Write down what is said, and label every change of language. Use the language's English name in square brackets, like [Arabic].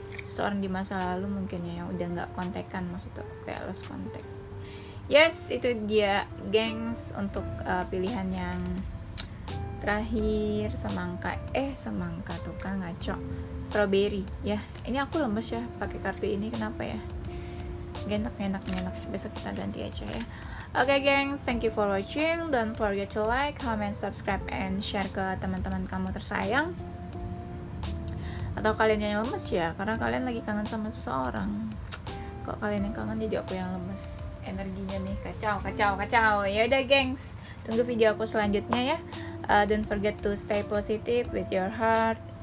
[Indonesian] Seorang di masa lalu mungkin ya, yang udah nggak kontekan, maksud aku kayak [English] lost contact. [Indonesian] Yes, itu dia gengs untuk pilihan yang terakhir. Semangka tuh kan ngaco, strawberry ya. Ini aku lemes ya pakai kartu ini, kenapa ya? Enak, besok kita ganti aja ya. [English] Oke gengs, thank you for watching. Don't forget to like, comment, subscribe, and share [Indonesian] ke teman-teman kamu tersayang. Atau kalian yang lemes ya, karena kalian lagi kangen sama seseorang. Kok kalian yang kangen, jadi aku yang lemes. Energinya nih kacau. Ya udah gengs, tunggu video aku selanjutnya ya. [English] Don't forget to stay positive with your heart.